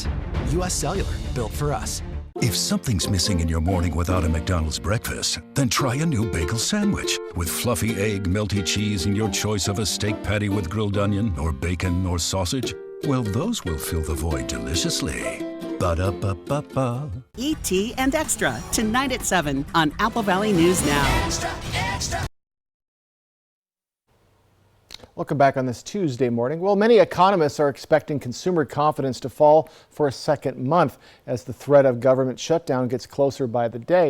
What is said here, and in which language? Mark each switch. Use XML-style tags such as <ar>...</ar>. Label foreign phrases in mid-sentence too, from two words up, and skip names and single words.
<en>US Cellular, built for us. If something's missing in your morning without a McDonald's breakfast, then try a new bagel sandwich with fluffy egg, melty cheese, and your choice of a steak patty with grilled onion or bacon or sausage. Well, those will fill the void deliciously. Ba-da-ba-ba-ba. E.T. and Extra, tonight at 7 on Apple Valley News Now. Extra, extra. Welcome back on this Tuesday morning. Well, many economists are expecting consumer confidence to fall for a second month as the threat of government shutdown gets closer by the day.</en>